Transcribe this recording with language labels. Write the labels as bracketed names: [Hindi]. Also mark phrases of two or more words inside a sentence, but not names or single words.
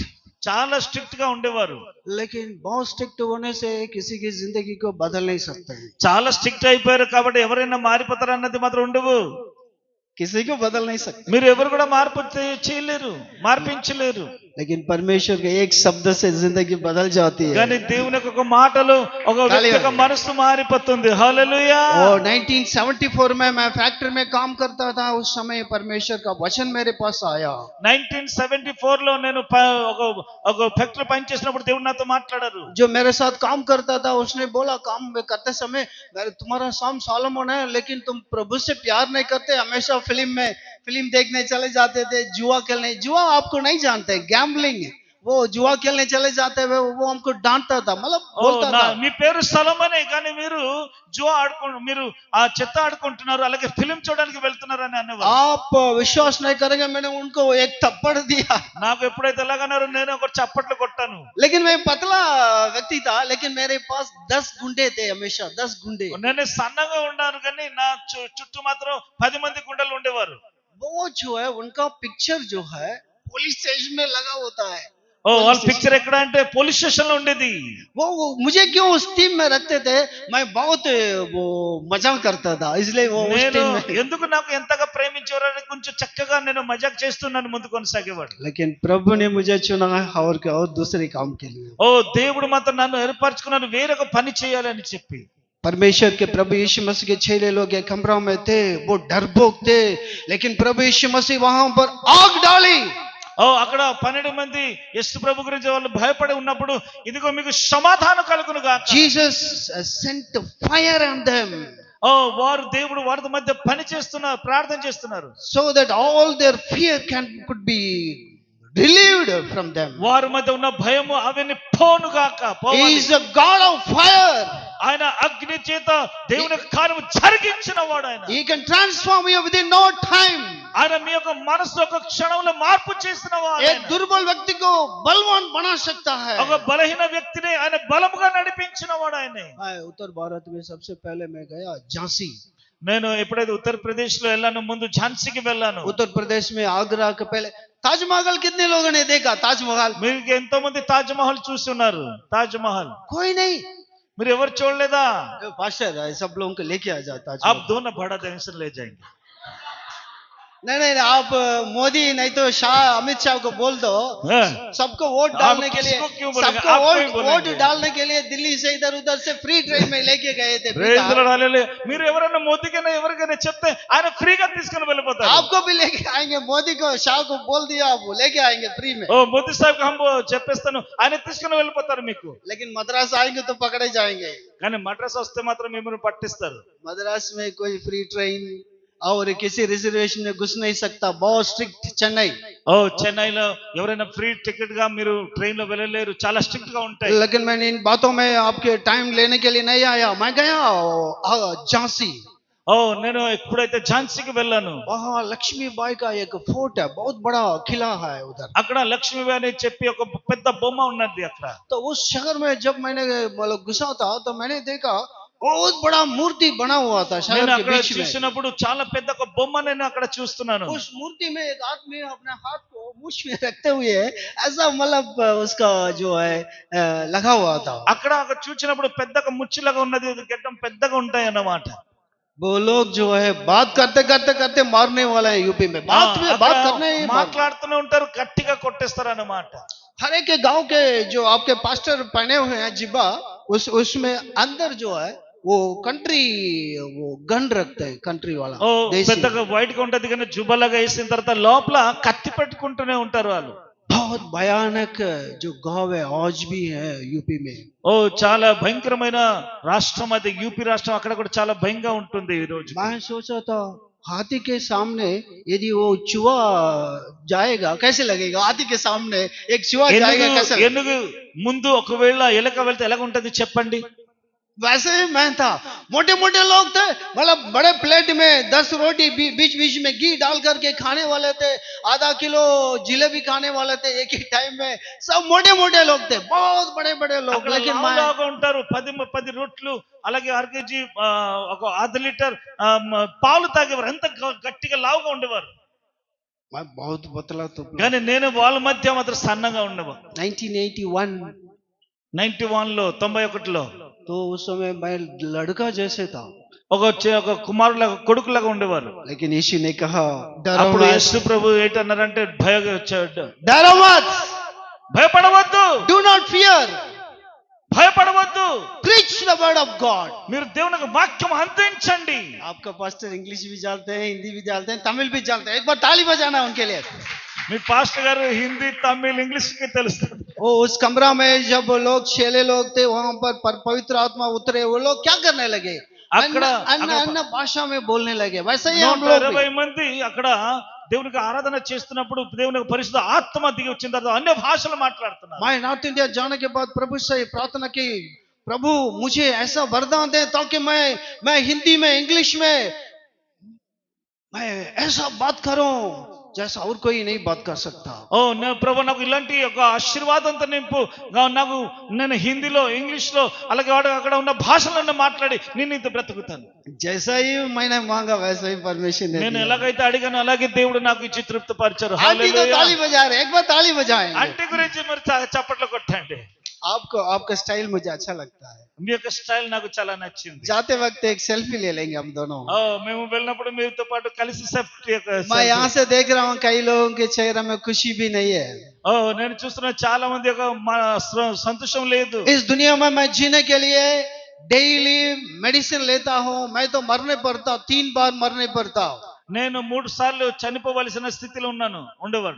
[Telugu] చాలా స్ట్రిక్ట్ గా ఉండేవారు. [Hindi] लेकिन बहुत स्ट्रिक्ट होने से किसी की जिंदगी को बदल नहीं सकते हैं। [Telugu] చాలా స్ట్రిక్ట్ అయిపోయారు కాబట్టి ఎవరైనా మారిపోతారు అన్నది మాత్రం ఉండవు. [Hindi] किसी को बदल नहीं सकते, [Telugu] మీరు ఎవరు కూడా మార్పు చేయలేరు, మార్పించలేరు. [Hindi] लेकिन परमेश्वर के एक शब्द से जिंदगी बदल जाती है। [Telugu] కానీ దేవుని యొక్క ఒక మాటలు ఒక వ్యక్తి యొక్క మనసు మారిపోతుంది. హల్లెలూయా. [Hindi] और 1974 में मैं फैक्ट्री में काम करता था, उस समय परमेश्वर का वचन मेरे पास आया। [Telugu] 1974 లో నేను ఒక ఫ్యాక్టరీ పని చేసినప్పుడు దేవుడు నాతో మాట్లాడారు. [Hindi] जो मेरे साथ काम करता था उसने बोला, काम करते समय तुम्हारा नाम सॉलोमन है, लेकिन तुम प्रभु से प्यार नहीं करते, हमेशा फिल्म देखने चले जाते थे, जुआ खेलने। जुआ आपको नहीं जानते, गैम्बलिंग, वो जुआ खेलने चले जाते हुए वो हमको डांटता था, मतलब बोलता था [Telugu] మీ పేరు సొలొమోనే కానీ మీరు జువా మీరు ఆ చెత్త ఆడుకుంటున్నారు, అలాగే ఫిలిం చూడడానికి వెళ్తున్నారు అని అనేవారు. [Hindi] आप विश्वास नहीं करेंगे, मैंने उनको एक थप्पड़ दिया। [Telugu] నాకు ఎప్పుడైతే ఎలాగన్నారో నేను ఒక చప్పట్లు కొట్టాను. [Hindi] लेकिन मैं पतला व्यक्ति था, लेकिन मेरे पास 10 गुंडे थे, हमेशा 10 गुंडे। [Telugu] నేను సన్నగా ఉన్నాను కానీ నా చుట్టూ మాత్రం 10 మంది గుండెలు ఉండేవారు. [Hindi] वो जो है उनका पिक्चर जो है [English] police station [Hindi] में लगा होता है। [Telugu] వాళ్ళ పిక్చర్ ఎక్కడ అంటే [English] police station [Telugu] లో ఉండేది. [Hindi] वो मुझे क्यों उस टीम में रखते थे, मैं बहुत वो मजा करता था, इसलिए वो उस [Telugu] నేను [Hindi] टीम में। [Telugu] ఎందుకు నాకు ఎంతగా ప్రేమించేవారని కొంచెం చక్కగా నేను మజాక్ చేస్తున్నాను ముందు కొనసాగేవాడు. [Hindi] लेकिन प्रभु ने मुझे चुना है और दूसरे काम के लिए। [Telugu] దేవుడు మాత్రం నన్ను ఏర్పరచుకున్నాను వేరొక పని చేయాలని చెప్పి. [Hindi] परमेश्वर के प्रभु यीशु मसीह के 6 लोग एक कमरा में थे, वो डरपोक थे, लेकिन प्रभु यीशु मसीह वहां पर आग डाली [Telugu] అక్కడ 12 మంది యేసు ప్రభు గురించి వాళ్ళు భయపడి ఉన్నప్పుడు ఇదిగో మీకు సమాధానం కలుగును గాక. [English] Jesus sent fire on them [Telugu] వారు దేవుడు వారి మధ్య పని చేస్తున్నారు, ప్రార్థన చేస్తున్నారు. [English] so that all their fear could be relieved from them. [Telugu] వారి మధ్య ఉన్న భయము అవన్నీ పోను గాక. [English] He is a God of fire. [Telugu] ఆయన అగ్ని చేత దేవుని కార్యము జరిగించిన వాడు ఆయన. [English] He can transform you within no time. [Telugu] ఆయన మీ యొక్క మనసు ఒక క్షణంలో మార్పు చేసిన వాడు. [Hindi] एक दुर्बल व्यक्ति को बलवान बना सकता है. [Telugu] ఒక బలహీన వ్యక్తిని ఆయన బలముగా నడిపించిన వాడు ఆయనే. [Hindi] उत्तर भारत में सबसे पहले मैं गया झांसी. [Telugu] నేను ఎప్పుడైతే ఉత్తరప్రదేశ్ లో వెళ్ళాను, ముందు ఝాన్సీకి వెళ్ళాను. [Hindi] उत्तर प्रदेश में आगरा के पहले ताजमहल कितने लोगों ने देखा? ताजमहल [Telugu] మీరు ఎంతో మంది తాజ్ మహల్ చూసి ఉన్నారు. తాజ్ మహల్ [Hindi] कोई नहीं. [Telugu] మీరు ఎవరు చూడలేదా? [Hindi] पास्टर सब लोगों को लेके आ जाता है. आप दोनों बड़ा टेंशन ले जाएंगे. नहीं आप मोदी नहीं तो शाह अमित शाह को बोल दो, सबको वोट डालने के लिए, सबको वोट डालने के लिए दिल्ली से इधर उधर से [English] free train [Hindi] में लेके गए थे. [Telugu] మీరు ఎవరైనా మోదీకైనా ఎవరికైనా చెప్తే ఆయన ఫ్రీగా తీసుకుని వెళ్ళిపోతారు. [Hindi] आपको भी लेके आएंगे. मोदी को शाह को बोल दिया आप लेके आएंगे फ्री में. [Telugu] మోదీ సాబ్ हम చెప్పేస్తాను, ఆయన తీసుకుని వెళ్ళిపోతారు మీకు. [Hindi] लेकिन मद्रास आएंगे तो पकड़े जाएंगे. [Telugu] కానీ మద్రాస్ వస్తే మాత్రం మిమ్మల్ని పట్టిస్తారు. [Hindi] मद्रास में कोई [English] free train [Hindi] और किसी रिजर्वेशन में घुस नहीं सकता. बहुत स्ट्रिक्ट चेन्नई. [Telugu] చెన్నైలో ఎవరైనా [English] free ticket [Telugu] గా మీరు ట్రైన్ లో వెళ్ళలేరు, చాలా స్ట్రిక్ట్ గా ఉంటాయి. [Hindi] लेकिन मैं इन बातों में आपके टाइम लेने के लिए नहीं आया. मैं गया झांसी. [Telugu] నేను ఎప్పుడైతే ఝాన్సీకి వెళ్ళాను, [Hindi] वहाँ लक्ष्मीबाई का एक फोर्ट है, बहुत बड़ा किला है उधर. [Telugu] అక్కడ లక్ష్మీబాయి అని చెప్పి ఒక పెద్ద బొమ్మ ఉన్నది అక్కడ. [Hindi] तो उस शहर में जब मैंने मतलब घुसा था तो मैंने देखा बहुत बड़ा मूर्ति बना हुआ था शहर के बीच में. [Telugu] చూసినప్పుడు చాలా పెద్ద ఒక బొమ్మ నేను అక్కడ చూస్తున్నాను. [Hindi] उस मूर्ति में एक आदमी अपने हाथ को मूछ में रखते हुए ऐसा मतलब उसका जो है लगा हुआ था. [Telugu] అక్కడ చూసినప్పుడు పెద్దగా ముచ్చిలాగా ఉన్నది, గడ్డం పెద్దగా ఉంటాయి అన్నమాట. [Hindi] वो लोग जो है बात करते करते करते मारने वाला है यूपी में. बात करने ही [Telugu] మాట్లాడుతూనే ఉంటారు, గట్టిగా కొట్టేస్తారు అన్నమాట. [Hindi] हर एक के गांव के जो आपके पास्टर पहने हुए हैं जिब्बा, उसमें अंदर जो है वो कंट्री वो गन रखते हैं, कंट्री वाला. [Telugu] పెద్దగా వైట్ గా ఉంటది కానీ జుబ్బలాగా వేసిన తర్వాత లోపల కత్తి పెట్టుకుంటూనే ఉంటారు వాళ్ళు. [Hindi] बहुत भयानक जो गांव है आज भी है यूपी में. [Telugu] చాలా భయంకరమైన రాష్ట్రం అది యూపీ రాష్ట్రం. అక్కడ కూడా చాలా భయంగా ఉంటుంది ఈ రోజు. [Hindi] मैं सोचा था हाथी के सामने यदि वो चूहा जाएगा कैसे लगेगा? हाथी के सामने एक चूहा जाएगा कैसे? [Telugu] ఏనుగు ముందు ఒకవేళ ఎలక వెళ్తే ఎలా ఉంటది చెప్పండి? [Hindi] वैसे ही मैं था. मोटे मोटे लोग थे, मतलब बड़े प्लेट में 10 रोटी बीच बीच में घी डाल करके खाने वाले थे. आधा किलो जिलेबी खाने वाले थे एक ही टाइम में. सब मोटे मोटे लोग थे, बहुत बड़े बड़े लोग. लेकिन [Telugu] ఉంటారు 10 రొట్లు, అలాగే అర కేజీ ఒక 1/2 లీటర్ పాలు తాగేవారు. ఎంత గట్టిగా లావుగా ఉండేవారు. [Hindi] मैं बहुत पतला तो. [Telugu] కానీ నేను వాళ్ళ మధ్య మాత్రం సన్నగా ఉండేవారు. 1981 లో 91లో [Hindi] तो उस समय मैं लड़का जैसे था, [Telugu] ఒక కుమారులాగా కొడుకులాగా ఉండేవారు. [Hindi] लेकिन यीशु ने कहा [Telugu] అప్పుడు యేసు ప్రభు ఏంటన్నారంటే [Hindi] डरो मत, [Telugu] భయపడవద్దు, [English] do not fear, [Telugu] భయపడవద్దు, [English] preach the word of God. [Telugu] మీరు దేవునికి వాక్యం అందించండి. [Hindi] आपका पास्टर इंग्लिश भी जानते हैं, हिंदी भी जानते हैं, तमिल भी जानते हैं. एक बार ताली बजाना उनके लिए. [Telugu] మీ పాస్టర్ గారు హిందీ, తమిళ్, ఇంగ్లీష్ కి తెలుస్తుంది. [Hindi] वो उस कमरा में जब लोग चेले लोग थे वहां पर पवित्र आत्मा उतरे. वो लोग क्या करने लगे? अन्य भाषा में बोलने लगे. वैसे ही हम लोग [Telugu] 120 మంది అక్కడ దేవునికి ఆరాధన చేస్తున్నప్పుడు దేవునికి పరిశుద్ధ ఆత్మ దిగి వచ్చిన తర్వాత అన్య భాషలు మాట్లాడుతున్నారు. [Hindi] मैं नॉर्थ इंडिया जाने के बाद प्रभु से प्रार्थना की, प्रभु मुझे ऐसा वरदान दे ताकि मैं हिंदी में, इंग्लिश में मैं ऐसा बात करूं जैसा और कोई नहीं बात कर सकता. [Telugu] ప్రభు నాకు ఇలాంటి ఒక ఆశీర్వాదంతో నింపు, నాకు నేను హిందీలో, ఇంగ్లీష్ లో, అలాగే అక్కడ ఉన్న భాషలను మాట్లాడి నేను ఇంత బ్రతుకుతాను. [Hindi] जैसा ही मैंने मांगा वैसा ही परमेश्वर ने. [Telugu] నేను ఎలాగైతే అడిగాను అలాగే దేవుడు నాకు ఇచ్చి తృప్తి పరిచారు. [Hindi] आंटी तो ताली बजा रहे, एक बार ताली बजाएं. [Telugu] ఆంటీ గురించి మరి చప్పట్లు కొట్టండి. [Hindi] आपका स्टाइल मुझे अच्छा लगता है. [Telugu] మీ యొక్క స్టైల్ నాకు చాలా నచ్చింది. [Hindi] जाते वक्त एक सेल्फी ले लेंगे हम दोनों. [Telugu] మేము వెళ్ళినప్పుడు మీతో పాటు కలిసి [Hindi] मैं यहाँ से देख रहा हूँ कई लोगों के चेहरे में खुशी भी नहीं है. [Telugu] నేను చూస్తున్నా చాలా మంది యొక్క సంతోషం లేదు. [Hindi] इस दुनिया में मैं जीने के लिए [English] daily medicine [Hindi] लेता हूँ. मैं तो मरने पड़ता, 3 बार मरने पड़ता. [Telugu] నేను 3 సార్లు చనిపోవలసిన స్థితిలో ఉండేవాడు.